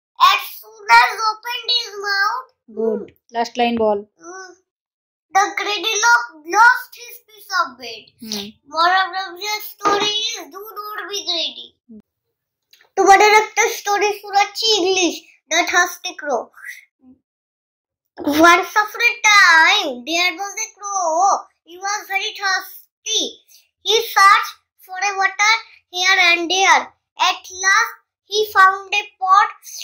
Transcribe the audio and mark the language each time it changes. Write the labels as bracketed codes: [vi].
[en] As soon as opened his mouth. Good. Last line ball. The greedy dog lost his piece of bread. Moral of the story is do not be greedy. [bn] তোমাদের একটা story শোনাচ্ছি English, The Thirsty Crow. [en] Once upon a time there was a crow. He was very thirsty. He searched for a water here and there. At last he found a pot.